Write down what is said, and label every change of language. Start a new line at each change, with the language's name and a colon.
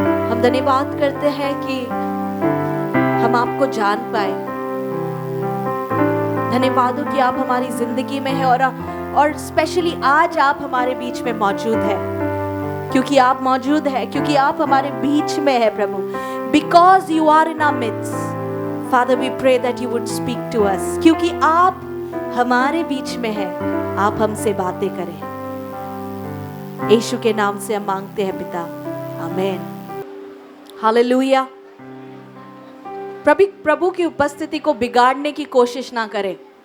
Hindi: हम धन्यवाद करते हैं कि हम आपको जान पाए। धन्यवाद हो कि आप हमारी जिंदगी में हैं और स्पेशली आज आप हमारे बीच में मौजूद है, क्योंकि आप मौजूद है, क्योंकि आप हमारे बीच में है प्रभु।
English: Because you are in our midst, Father, we pray that you would speak to us.
Hindi: क्योंकि आप हमारे बीच में है, आप हमसे बातें करें। यीशु के नाम से हम मांगते हैं पिता, आमीन। हालेलुया। प्रभु की उपस्थिति को बिगाड़ने की कोशिश ना करें।